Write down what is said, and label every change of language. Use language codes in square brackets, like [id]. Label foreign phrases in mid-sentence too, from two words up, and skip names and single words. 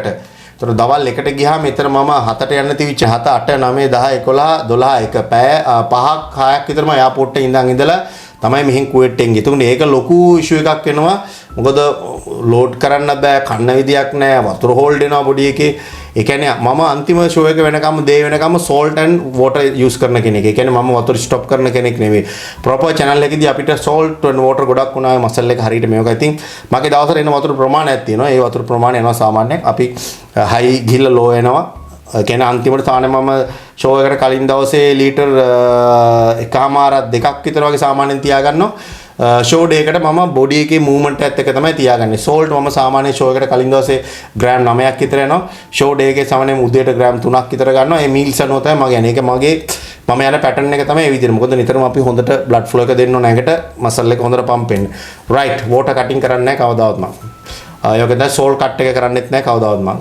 [si] ඒතර දවල් 1ට ගියාම එතන මම 7ට යන්න තිබිච්ච 7 8 9 10 11 12 1 පැය 5ක් 6ක් විතර මම එයාපෝට් එකේ ඉඳලා තමයි මෙහෙන් කුවේට් එකෙන් ගියේ. ඒක ලොකු ඉෂුව එකක් වෙනවා. මොකද ලෝඩ් කරන්න බෑ, කන්න විදියක් නෑ, වතුර හෝල්ඩ් වෙනවා බොඩි එකේ. ඒ කියන්නේ මම අන්තිම ෂෝ එක වෙනකම් දේ වෙනකම් [en] salt and water use [si] කරන කෙනෙක්. ඒ කියන්නේ මම වතුර ස්ටොප් කරන කෙනෙක් නෙවෙයි. [en] proper channel [si] එකේදී අපිට [en] salt and water [si] ගොඩක් වුණා මසල් එක හරියට මේක. ඉතින් මගේ දවසට එන වතුර ප්‍රමාණයක් තියෙනවා. ඒ වතුර ප්‍රමාණය යනවා සාමාන්‍යයෙන් අපි high ගිහිල්ලා low එනවා. කියන අන්තිමට තානේ මම ෂෝ එකට කලින් දවසේ ලීටර් එකමාරක් දෙකක් විතර වගේ සාමාන්‍යයෙන් තියාගන්නවා [en] show day [si] එකට මම බොඩි එකේ මූවමන්ට් එකත් එක තමයි තියාගන්නේ සෝල්ට් මම සාමාන්‍ය ෂෝ එකට කලින් දවසේ ග්‍රෑම් 9ක් විතර යනවා [en] show day [si] එකේ සාමාන්‍යයෙන් උදේට ග්‍රෑම් 3ක් විතර ගන්නවා ඒ මීල්ස් අනුව තමයි මම යන්නේ ඒක මගේ මම යන පැටර්න් එක තමයි ඒ විදිහට මොකද නිතරම අපි හොඳට [en] blood flow [si] එක දෙන්න ඕන ඇඟට මසල් එක හොඳට පම්ප් වෙන්න [en] right water cutting [si] කරන්නේ නැහැ කවදාවත් මම යෝගද [en] salt cut [si] එක කරන්නෙත් නැහැ කවදාවත් මම.